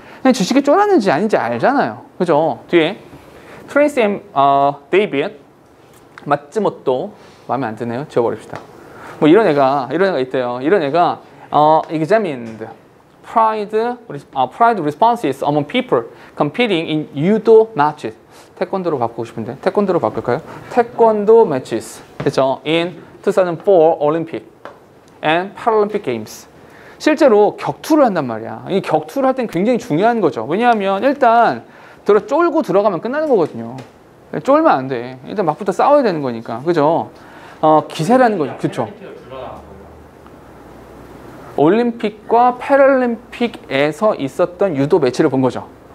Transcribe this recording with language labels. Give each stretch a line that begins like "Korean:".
Korean: 그냥 주식이 쫄았는지 아닌지 알잖아요. 그죠? 뒤에 트레이시 앤 데이빗 마츠모토, 마음에 안 드네요. 지워버립시다. 뭐 이런 애가 있대요. 이런 애가
English: examined pride responses among people competing in judo matches.
Korean: 태권도로 바꾸고 싶은데 태권도로 바꿀까요? 태권도 matches. 그죠?
English: in 2004 Olympic and Paralympic Games.
Korean: 실제로 격투를 한단 말이야. 이 격투를 할 땐 굉장히 중요한 거죠. 왜냐하면 일단 쫄고 들어가면 끝나는 거거든요. 쫄면 안 돼. 일단 막부터 싸워야 되는 거니까. 그죠? 기세라는 거죠. 그쵸? 올림픽과 패럴림픽에서 있었던 유도 매치를 본 거죠.